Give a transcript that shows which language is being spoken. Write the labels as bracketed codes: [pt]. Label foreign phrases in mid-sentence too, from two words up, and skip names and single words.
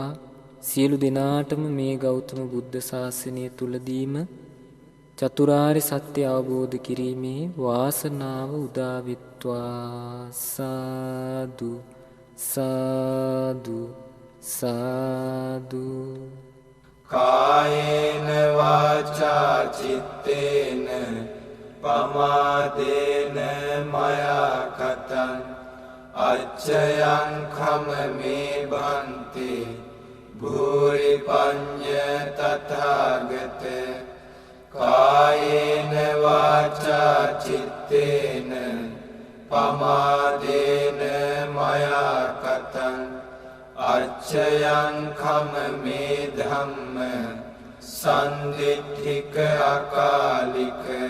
[si] සියලු දෙනාටම මේ ගෞතම බුද්ධ ශාසනය තුලදීම චතුරාර්ය සත්‍ය අවබෝධ කිරීමේ වාසනාව උදා වෙත්වා සාදු සාදු සාදු. [pi] කායේන වාචා චිත්තේන පමාදේන මයා කතං අච්චයං කමමේ බන්තේ භූරි පඤ්ඤ තථාගත. කායේන වාචා චිත්තේන පමාදේන මයා කතං අච්චයං කමමේ ධම්ම සන්දිට්ඨික අකාලික.